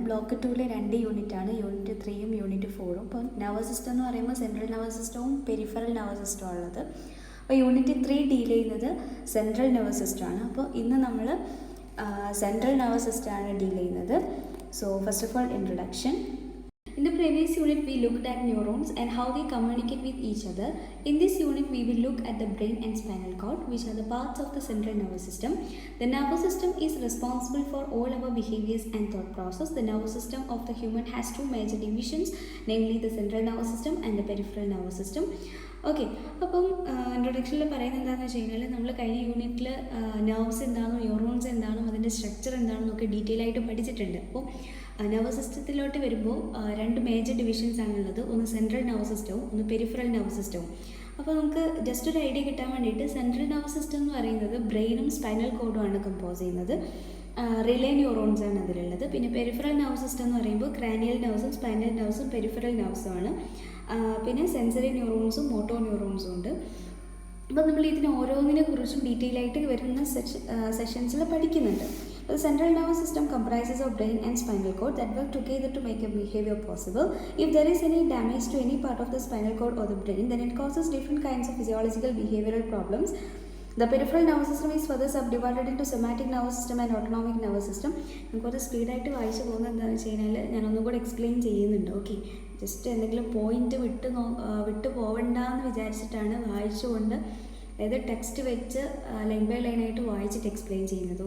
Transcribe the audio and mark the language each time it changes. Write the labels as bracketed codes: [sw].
[ml] Block 2-ലെ 2 യൂണിറ്റാണ്, unit 3-യും unit 4-ഉം. അപ്പോൾ nervous system എന്ന് പറയുമ്പോൾ സെൻട്രൽ നെർവസ് സിസ്റ്റവും പെരിഫറൽ നെർവസ് സിസ്റ്റവും ഉള്ളത്. അപ്പോൾ യൂണിറ്റ് 3 ഡീൽ ചെയ്യുന്നത് സെൻട്രൽ നെർവസ് സിസ്റ്റമാണ്. അപ്പോൾ ഇന്ന് നമ്മൾ സെൻട്രൽ നെർവസ് സിസ്റ്റമാണ് ഡീൽ ചെയ്യുന്നത്. [en] So first of all introduction. In the previous unit, we looked at neurons and how they communicate with each other. In this unit, we will look at the brain and spinal cord, which are the parts of the central nervous system. The nervous system is responsible for all our behaviors and thought process. The nervous system of the human has two major divisions, namely the central nervous system and the peripheral nervous system. [ml] Okay, അപ്പം ഇൻട്രൊഡക്ഷനിൽ പറയുന്നത് എന്താണെന്ന് വെച്ച് കഴിഞ്ഞാൽ നമ്മൾ കഴിഞ്ഞ യൂണിറ്റിൽ nerves എന്താണോ neurons എന്താണോ അതിൻ്റെ സ്ട്രക്ചർ എന്താണെന്നൊക്കെ ഡീറ്റെയിൽ ആയിട്ട് പഠിച്ചിട്ടുണ്ട്. അപ്പോൾ നെർവസ് സിസ്റ്റത്തിലോട്ട് വരുമ്പോൾ രണ്ട് മേജർ ഡിവിഷൻസ് ആണുള്ളത്. ഒന്ന് സെൻട്രൽ നെർവസ് സിസ്റ്റവും ഒന്ന് പെരിഫറൽ നെർവസ് സിസ്റ്റവും. അപ്പോൾ നമുക്ക് ജസ്റ്റ് ഒരു ഐഡിയ കിട്ടാൻ വേണ്ടിയിട്ട് സെൻട്രൽ നെർവസ് സിസ്റ്റം എന്ന് പറയുന്നത് ബ്രെയിനും സ്പൈനൽ കോഡും ആണ് കമ്പോസ് ചെയ്യുന്നത്. റിലേ ന്യൂറോൺസ് ആണ് അതിലുള്ളത്. പിന്നെ പെരിഫറൽ നെർവസ് സിസ്റ്റം എന്ന് പറയുമ്പോൾ ക്രാനിയൽ നെർവ്സും സ്പൈനൽ നെർവ്സും പെരിഫറൽ നെർവ്സും ആണ്. പിന്നെ സെൻസറി ന്യൂറോൺസും മോട്ടോ ന്യൂറോൺസും ഉണ്ട്. അപ്പോൾ നമ്മൾ ഇതിന് ഓരോന്നിനെ കുറിച്ചും ഡീറ്റെയിൽ ആയിട്ട് വരുന്ന സെഷൻസിൽ പഠിക്കുന്നുണ്ട്. [en] The central nervous system comprises of brain and spinal cord that work together to make a behavior possible. If there is any damage to any part of the spinal cord or the brain, then it causes different kinds of physiological behavioral problems. The peripheral nervous system is further subdivided into somatic nervous system and autonomic nervous system. [ml] നമുക്കൊരു സ്പീഡായിട്ട് വായിച്ചു പോകുന്നത് എന്താണെന്ന് വെച്ച് കഴിഞ്ഞാൽ ഞാനൊന്നും കൂടെ explain ചെയ്യുന്നുണ്ട്. Okay, just എന്തെങ്കിലും പോയിന്റ് വിട്ടു പോവണ്ടെന്ന് വിചാരിച്ചിട്ടാണ് വായിച്ചുകൊണ്ട്, അതായത് ടെക്സ്റ്റ് വെച്ച് ലൈൻ ബൈ ലൈനായിട്ട് വായിച്ചിട്ട് എക്സ്പ്ലെയിൻ ചെയ്യുന്നത്.